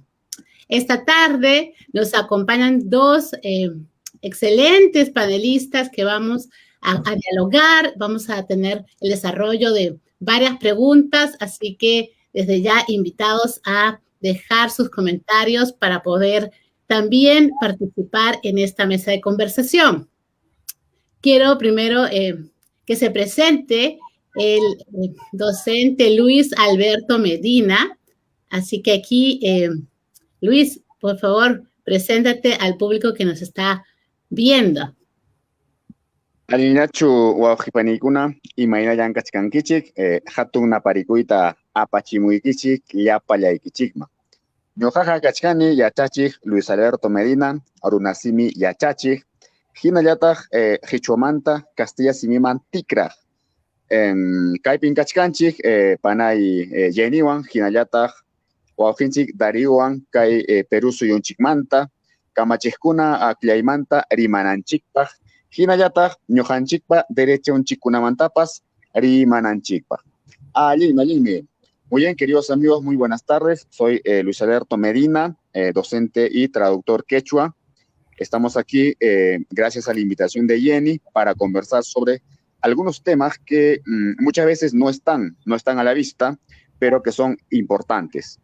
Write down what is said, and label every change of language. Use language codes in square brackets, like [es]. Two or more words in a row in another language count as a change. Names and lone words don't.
[es] Esta tarde nos acompañan dos excelentes panelistas que vamos a dialogar, vamos a tener el desarrollo de varias preguntas, así que desde ya invitados a dejar sus comentarios para poder también participar en esta mesa de conversación. Quiero primero que se presente el docente Luis Alberto Medina, así que aquí Luis, por favor, preséntate al público que nos está viendo. [qu] Alinachu wawqipanikuna imayna llank'achkankichik hatun naparikuyta apachimuykichik llapallaykichikman. Ñuqaqa kachkani yachachik Luis Alberto Medina, runasimi yachachik, hinallataq Qichwamanta Castilla simiman tikraq. Kaypin kachkanchik panay Jennywan, hinallataq wawqinchik Dariowan kay Perú suyunchikmanta, kamachikuna akllaymanta rimananchikpaq, hinallataq ñuqanchikpa derechonchikkunamantapas rimananchikpaq. Allinmi. [es] Muy bien, queridos amigos, muy buenas tardes. Soy Luis Alberto Medina, docente y traductor quechua. Estamos aquí gracias a la invitación de Jenny para conversar sobre algunos temas que muchas veces no están a la vista, pero que son importantes.